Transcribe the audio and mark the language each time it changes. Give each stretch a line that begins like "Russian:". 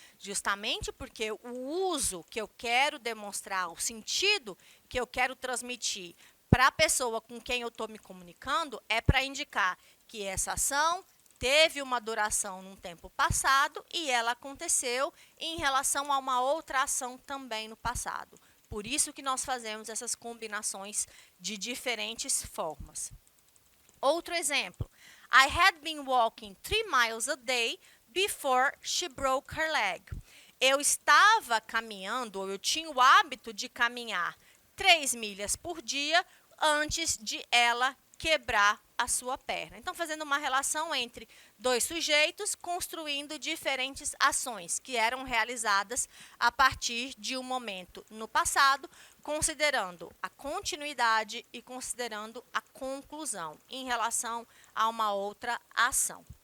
Portuguese: Justamente porque o uso que eu quero demonstrar, o sentido que eu quero transmitir para a pessoa com quem eu estou me comunicando é para indicar que essa ação teve uma duração num tempo passado e ela aconteceu em relação a uma outra ação também no passado. Por isso que nós fazemos essas combinações de diferentes formas. Outro exemplo.
English: I had been walking 3 miles a day before she broke her leg.
Portuguese: Eu estava caminhando, ou eu tinha o hábito de caminhar 3 milhas por dia antes de ela quebrar a sua perna. Então, fazendo uma relação entre 2 sujeitos, construindo diferentes ações que eram realizadas a partir de um momento no passado, considerando a continuidade e considerando a conclusão em relação a uma outra ação.